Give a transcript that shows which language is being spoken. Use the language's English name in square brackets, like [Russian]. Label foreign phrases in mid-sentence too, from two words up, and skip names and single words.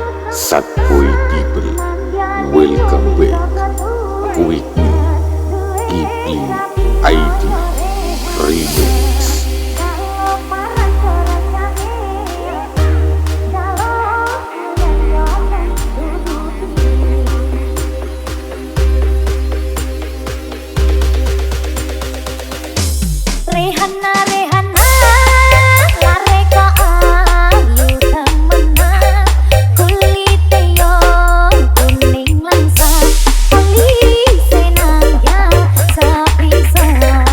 [English] Satboy people, welcome back. With me, Ipli ID Remix. [Javanese] Rehana Rehana lare ka ayu temenan kulite yo kuning langsat alise nang ya sepisan